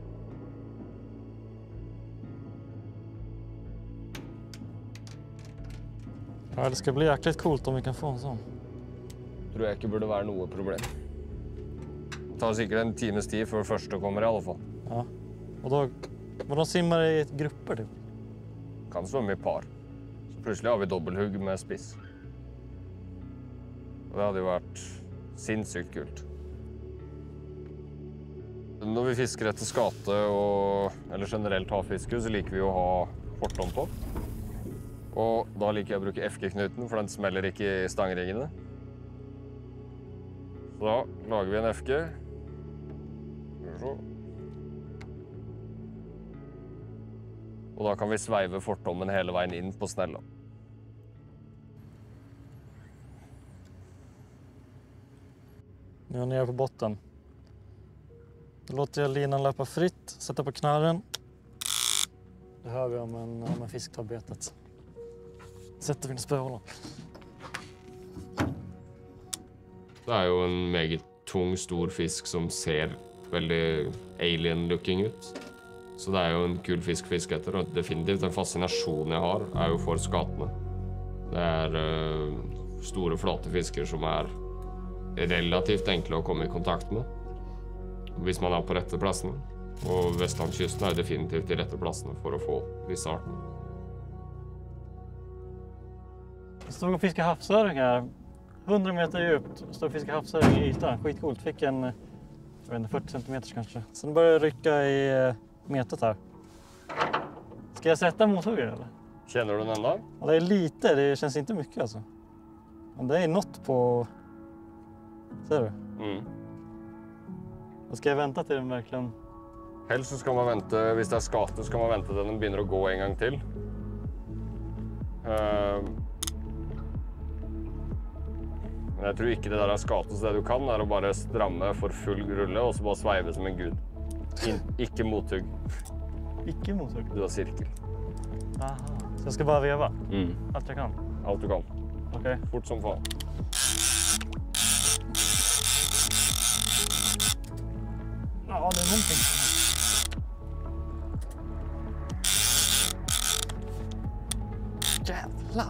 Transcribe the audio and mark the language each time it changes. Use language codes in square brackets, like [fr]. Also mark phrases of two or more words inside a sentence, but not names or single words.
[sv] Ja, det ska bli jäkligt coolt om vi kan få en sån. [no] Tror jeg ikke burde være noe problem. Det tar sikkert en times tid før første kommer i alle fall. Ja. [sv] Och då, men de simmar i grupper typ? [no] Kan svømme i par. Så plutselig har vi dobbelthugg med spiss. Og det hadde jo vært sinnssykt kult. Når vi fisker etter skate eller generelt havfiske, så liker vi å ha fortom på. Og da liker jeg å bruke FG-knuten, for den smeller ikke i stangringene. Så da lager vi en FG. Og da kan vi sveive fortommen hele veien inn på snella. [sv] Nu är jag nere på botten. Då låter jag linan löpa fritt, sätta på knarren. Det hör vi om en fisk tar betet. Sätter vi en spöhåla. [no] Det er jo en meget tung, stor fisk som ser veldig alien-looking ut. Så det er jo en kul fisk å fiske etter, og definitivt en fascinasjon jeg har er jo for skatene. Det er store, flate fisker som er relativt enkle å komme i kontakt med, hvis man er på rette plassene. Og Vestlandskysten er jo definitivt de rette plassene for å få disse artene. [sv] Jag stod och fiskade havsöring här. 100 meter djupt. Stod och fiskade havsöring i ytan. Skitcoolt. Fick en, jag vet inte, 40 centimeter kanske. Sen började jag rycka i metet här. Ska jag sätta motorhuggare eller? Känner du den enda? Ja, det är lite. Det känns inte mycket alltså. Men det är något på... Ser du? Då ska jag vänta till den verkligen... [no] Helst så skal man vente, hvis det er skate, så skal man vente til den begynner å gå en gang til. Men jeg tror ikke det der er skate, så det du kan er å bare stramme for full rulle, og så bare sveive som en gud. Ikke mothugg. Ikke mothugg? Du har sirkel. Aha. [sv] Så jag ska bara veva? Allt jag kan? [no] Alt du kan. [sv] Okej. [no] Fort som faen. [sv] Ja, det är någonting. Jävlar.